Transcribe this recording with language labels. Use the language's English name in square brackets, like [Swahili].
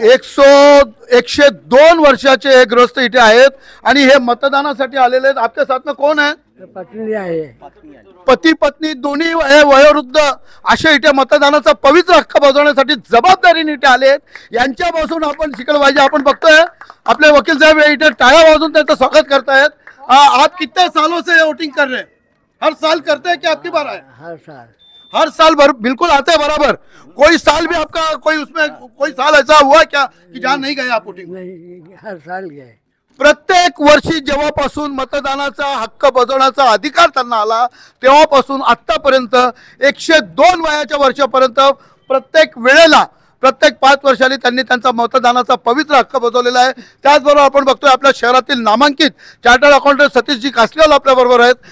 [Marathi] 102 वर्षाचे हे ग्रस्त इथे आहेत आणि हे मतदानासाठी आलेले आहेत. आपल्या [Hindi] साथ में [Marathi] कोण आहे? पत्नी आहे. पती पत्नी दोन्ही वयोवृद्ध असे इथे मतदानाचा पवित्र हक्क बजावण्यासाठी जबाबदारीने इथे आले आहेत. यांच्यापासून आपण शिकलं पाहिजे. आपण बघतोय आपले वकील साहेब इथे टाळ्या वाजवून त्यांचं स्वागत करतायत. [Hindi] आप कितने सालों से वोटिंग कर रहे हैं? हर साल करते हैं कि आपकी बार आए? हर साल. हर साल बिल्कुल आते हैं बराबर. कोई साल भी आपका कोई साल ऐसा हुआ क्या कि जहाँ नहीं गए आप वोटिंग? नहीं, हर साल गए. [Marathi] प्रत्येक वर्षी जेव्हापासून मतदानाचा हक्क बजावण्याचा अधिकार त्यांना आला तेव्हापासून आतापर्यंत 102 वयाच्या वर्षापर्यंत प्रत्येक वेळेला, प्रत्येक 5 वर्षांनी त्यांनी त्यांचा मतदानाचा पवित्र हक्क बजावलेला आहे. त्याचबरोबर आपण बघतोय आपल्या शहरातील नामांकित चार्टर्ड अकाउंटंट सतीशजी कासलेवाल आपल्या बरोबर आहेत.